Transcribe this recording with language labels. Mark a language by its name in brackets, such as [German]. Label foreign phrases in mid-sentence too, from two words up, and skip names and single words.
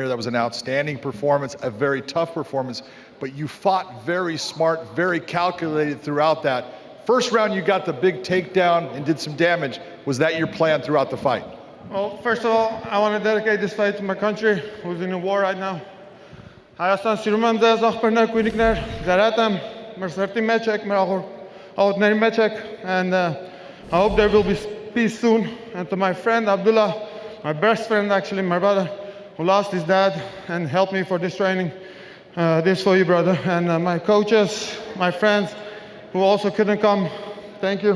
[English] That was an outstanding performance, a very tough performance, but you fought very smart, very calculated throughout that. First round, you got the big takedown and did some damage. Was that your plan throughout the fight? Well, first of all, I want to dedicate this fight to my country, who's in a war right now. [Armenian] Հայաստան սիրում եմ ձեզ, աղբերներ, քույրիկներ, ձերդ եմ, մեր սրտի մեջ եք, մեր աղոտների մեջ եք, [English] and I hope there will be peace soon. And to my friend Abdullah, my best friend actually, my brother, who lost his dad and helped me for this training, this for you, brother. And my coaches, my friends, who also couldn't come, thank you.